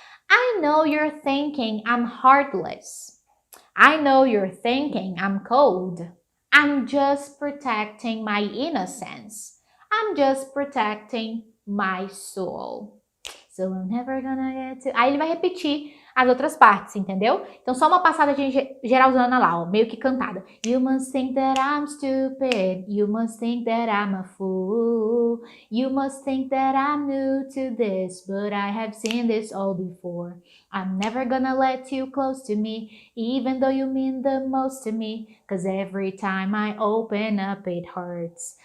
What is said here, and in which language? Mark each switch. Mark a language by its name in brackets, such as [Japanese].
[English] I know you're thinking I'm heartless. I know you're thinking I'm cold. I'm just protecting my innocence. I'm just protecting my soul. So I'm never gonna get to... [Portuguese] Aí ele vai repetir as outras partes, entendeu? Então só uma passada de geralzona lá, ó, meio que cantada. [English] You must think that I'm stupid. You must think that I'm a fool. You must think that I'm new to this, but I have seen this all before. I'm never gonna let you close to me, even though you mean the most to me. 'Cause every time I open up, it hurts.